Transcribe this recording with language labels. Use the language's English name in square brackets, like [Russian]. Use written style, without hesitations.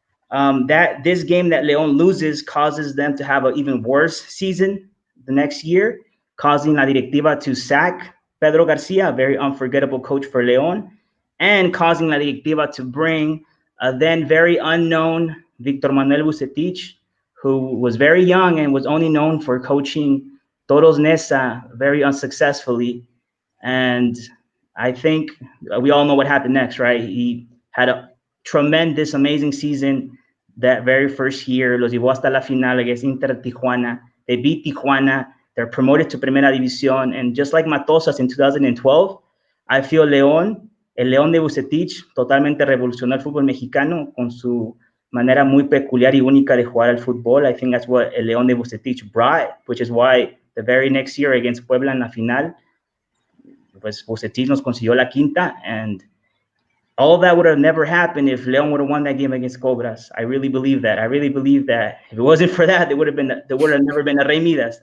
[English] that this game that León loses causes them to have an even worse season the next year, causing [Spanish] la directiva [English] to sack Pedro Garcia, a very unforgettable coach for León, and causing la directiva to bring a then very unknown Victor Manuel Bucetich, who was very young and was only known for coaching Toros Neza very unsuccessfully. And I think we all know what happened next, right? He had a tremendous, amazing season that very first year. [Spanish] Los llevó hasta la final [English] against [Spanish] Inter Tijuana. [English] They beat Tijuana. They're promoted to Primera División. And just like Matosas in 2012, I feel León, [Spanish] el León de Bucetich, totalmente revolucionó el fútbol mexicano con su manera muy peculiar y única de jugar al fútbol. [English] I think that's what [Spanish] el León de Bucetich [English] brought, which is why the very next year against Puebla [Spanish] en la final, pues Bucetich nos consiguió la quinta, [English] and all of that would have never happened if León would have won that game against Cobras. I really believe that. I really believe that if it wasn't for that, there would have never been a Rey Midas.